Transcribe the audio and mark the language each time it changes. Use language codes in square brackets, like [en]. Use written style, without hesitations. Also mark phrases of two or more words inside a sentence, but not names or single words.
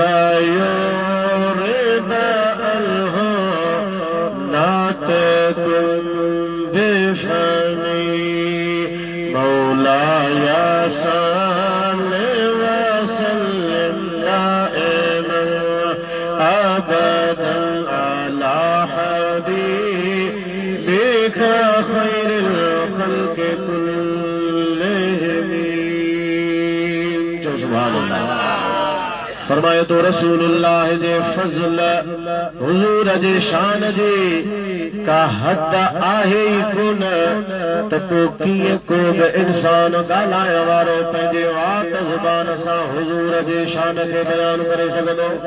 [ar] فيريد الهو نعتكم مولاي صل وسلم دائما أبدا على حبيبك خير الخلق كلهم. سبحان الله. [sd] फरमायो तो रसूलुल्लाह जे फज़ल हुजूर जे शान जी का हद आहे ई कोन त पोइ कीअं को बि इंसान ॻाल्हाइण वारो पंहिंजे वात ज़ुबान सां हुजूर जे शान खे बयान करे सघंदो।